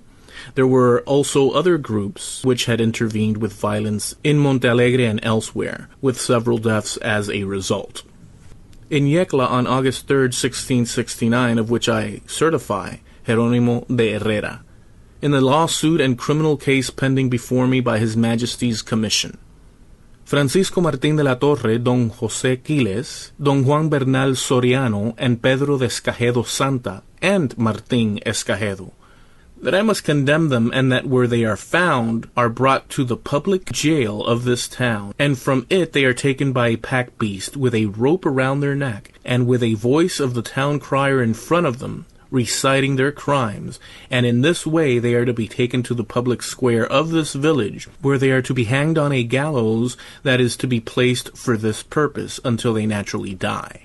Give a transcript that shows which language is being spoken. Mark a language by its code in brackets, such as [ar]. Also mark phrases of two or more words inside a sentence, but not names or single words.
[en] There were also other groups which had intervened with violence in Montealegre and elsewhere, with several deaths as a result. In Yecla on August 3rd, 1669, of which I certify, Jerónimo de Herrera, in the lawsuit and criminal case pending before me by His Majesty's Commission, Francisco Martín de la Torre, Don José Quiles, Don Juan Bernal Soriano, and Pedro de Escagedo Santa, and Martín Escagedo, that I must condemn them, and that where they are found are brought to the public jail of this town, and from it they are taken by a pack beast with a rope around their neck, and with a voice of the town crier in front of them, reciting their crimes, and in this way they are to be taken to the public square of this village, where they are to be hanged on a gallows that is to be placed for this purpose until they naturally die.